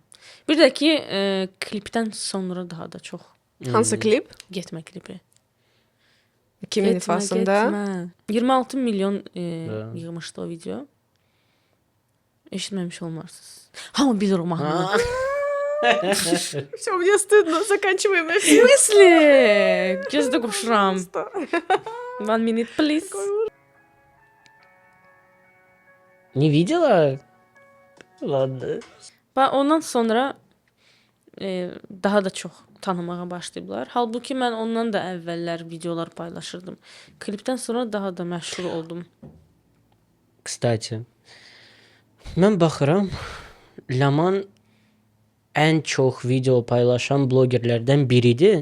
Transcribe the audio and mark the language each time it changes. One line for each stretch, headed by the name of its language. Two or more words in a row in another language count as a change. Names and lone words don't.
Azerbaijani: Bir də ki, klipdən sonra daha da çox. Hansı klip? Getmə klipi. Kimin ifasında? 26 milyon yığmışdı o video. Eşitməmiş olmarsınız. Hamı bilir o mahnını.
Russian: Всё, мне стыдно, заканчиваем эфир. Мысли.
Azerbaijani: Gözdə qoşuram.
English: 1 minute please.
Russian: Не видела? Ладно.
Azerbaijani: Və ondan sonra daha da çox tanımağa başlayıblar. Halbuki mən ondan da əvvəllər videolar paylaşırdım. Klipdən sonra daha da məşhur oldum. Kstati, mən baxıram, Laman ən çox video paylaşan blogerlərdən biridir.